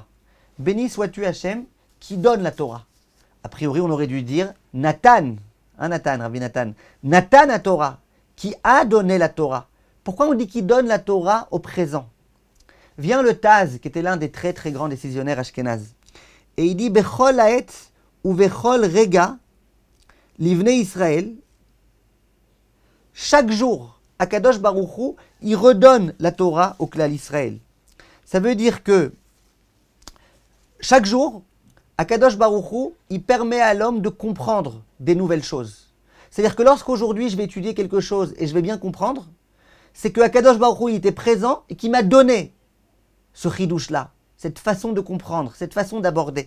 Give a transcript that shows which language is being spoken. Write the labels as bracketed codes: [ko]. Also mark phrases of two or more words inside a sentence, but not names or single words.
[fr] Béni sois-tu Hashem qui donne la Torah. A priori, on aurait dû dire Nathan, Rabbi Nathan, [he] נתן התורה, [fr] qui a donné la Torah. Pourquoi on dit qu'il donne la Torah au présent? Vient le Taz, qui était l'un des très grands décisionnaires ashkénazes, et il dit [he] בכל עת [fr] ou [he] בכל רגע לבני ישראל. [fr] Chaque jour, [he] הקדוש ברוך הוא, [fr] il redonne la Torah au [he] כלל ישראל. [fr] Ça veut dire que chaque jour, [he] הקדוש ברוך הוא, [fr] il permet à l'homme de comprendre des nouvelles choses. C'est-à-dire que lorsqu'aujourd'hui je vais étudier quelque chose et je vais bien comprendre, c'est que [he] הקדוש ברוך הוא, [fr] il était présent et qui m'a donné ce chidouche-là, cette façon de comprendre, cette façon d'aborder.